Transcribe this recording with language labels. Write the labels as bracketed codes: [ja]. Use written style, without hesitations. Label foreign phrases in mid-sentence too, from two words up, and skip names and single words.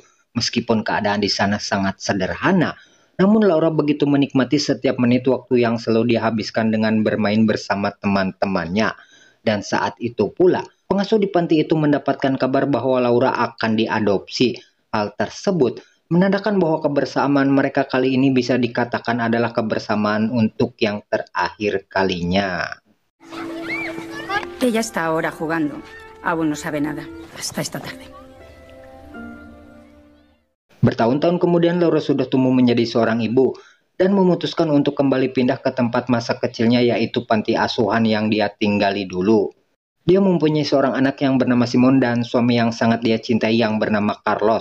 [id] Meskipun keadaan di sana sangat sederhana, namun Laura begitu menikmati setiap menit waktu yang selalu dihabiskan dengan bermain bersama teman-temannya. Dan saat itu pula, pengasuh di panti itu mendapatkan kabar bahwa Laura akan diadopsi. Hal tersebut menandakan bahwa kebersamaan mereka kali ini bisa dikatakan adalah kebersamaan untuk yang terakhir kalinya. [es] Ella está ahora jugando. Aún no sabe nada. Hasta esta tarde. [id] Bertahun-tahun kemudian Laura sudah tumbuh menjadi seorang ibu dan memutuskan untuk kembali pindah ke tempat masa kecilnya, yaitu panti asuhan yang dia tinggali dulu. Dia mempunyai seorang anak yang bernama Simon dan suami yang sangat dia cintai yang bernama Carlos.